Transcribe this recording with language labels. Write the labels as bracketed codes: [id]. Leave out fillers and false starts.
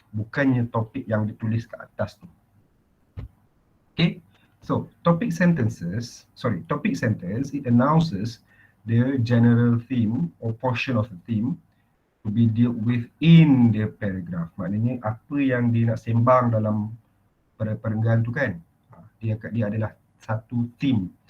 [ms] Bukannya topik yang ditulis kat atas tu. [en] Okay, so topic sentence, it announces the general theme or portion of the theme to be dealt with in the paragraph. [ms] Maknanya apa yang dia nak sembang dalam perenggan tu kan, dia adalah satu theme.